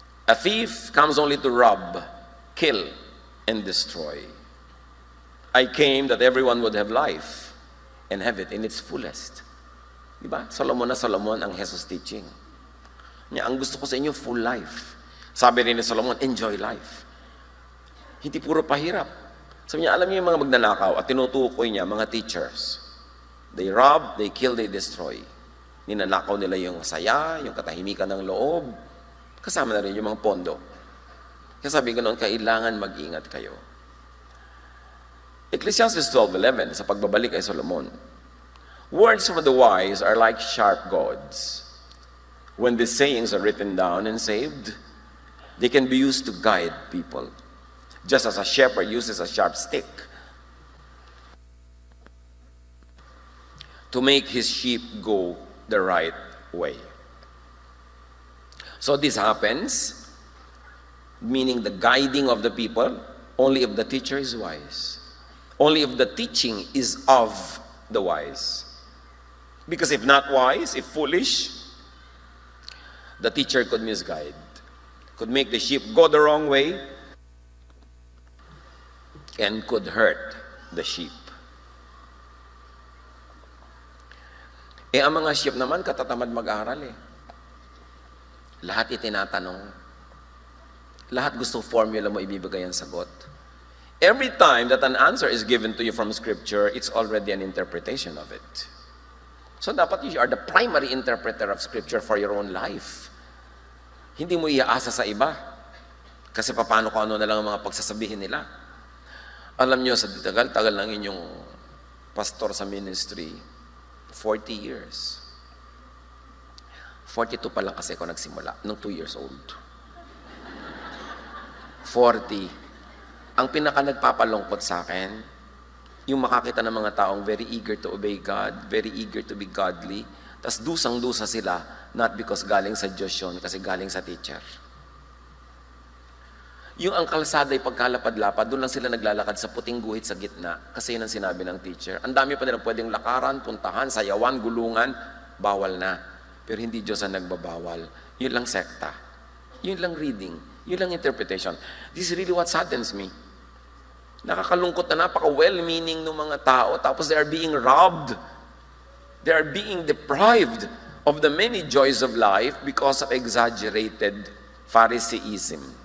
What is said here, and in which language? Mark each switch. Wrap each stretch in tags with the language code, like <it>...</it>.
<en>A thief comes only to rob, kill, and destroy. I came that everyone would have life and have it in its fullest.</en> <tl>Diba? Solomon na Solomon ang Jesus teaching. Ang gusto ko sa inyo, full life. Sabi rin ni Solomon,</tl> <en>enjoy life.</en> <tl>Hindi puro pahirap. Sabi niya, alam niyo yung mga magnanakaw at tinutukoy niya, mga teachers.</tl> <en>They rob, they kill, they destroy.</en> <tl>Ninanakaw nila yung saya, yung katahimikan ng loob. Kasama na rin yung mga pondo. Kaya sabi ko noon, kailangan mag-ingat kayo. Ecclesiastes 12:11, sa pagbabalik ay Solomon.</tl> <en>Words from the wise are like sharp goads. When these sayings are written down and saved, they can be used to guide people. Just as a shepherd uses a sharp stick to make his sheep go the right way. So this happens, meaning the guiding of the people, only if the teacher is wise. Only if the teaching is of the wise. Because if not wise, if foolish, the teacher could misguide, could make the sheep go the wrong way, and could hurt the sheep.</en> <tl>Ang mga sheep naman, katatamad mag-aral Lahat itinatanong. Lahat gusto formula mo ibibigay ang sagot.</tl> <en>Every time that an answer is given to you from Scripture, it's already an interpretation of it. So dapat you are the primary interpreter of Scripture for your own life.</en> <tl>Hindi mo iaasa sa iba. Kasi paano kung ano na lang ang mga pagsasabihin nila. Alam nyo, sa tagal-tagal ng inyong pastor sa ministry, 40 years. 42 pa lang kasi ako nagsimula, nung 2 years old. 40. Ang pinaka nagpapalungkot sa akin, yung makakita ng mga taong</tl> <en>very eager to obey God, very eager to be godly,</en> <tl>tas dusang-dusa sila,</tl> <en>not because</en> <tl>galing sa Diyos yun, kasi galing sa teacher. Yung ang kalsada ay pagkalapad-lapad, doon lang sila naglalakad sa puting guhit sa gitna, kasi yun ang sinabi ng teacher. Ang dami pa nilang pwedeng lakaran, puntahan, sayawan, gulungan, bawal na. Pero hindi Diyos ang nagbabawal. Yun lang sekta. Yun lang reading. Yun lang interpretation.</tl> <en>This is really what saddens me.</en> <tl>Nakakalungkot na napaka-well-meaning ng mga tao, tapos</tl> <en>they are being robbed. They are being deprived of the many joys of life because of exaggerated Phariseeism.</en>